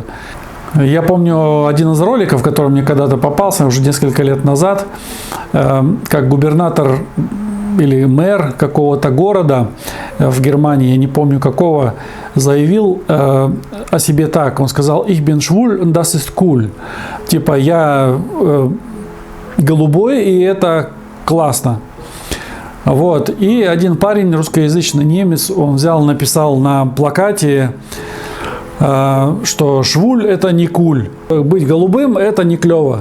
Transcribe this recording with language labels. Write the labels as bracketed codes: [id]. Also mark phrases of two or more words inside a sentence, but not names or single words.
[ru] Я помню один из роликов, который мне когда-то попался уже несколько лет назад, как губернатор или мэр какого-то города в Германии, я не помню какого, заявил о себе так. Он сказал: [de] «Ich bin schwul und das ist cool». [ru] Типа я голубой, и это классно. Вот. И один парень, русскоязычный немец, он взял, написал на плакате, что швуль – это не куль. Быть голубым – это не клево.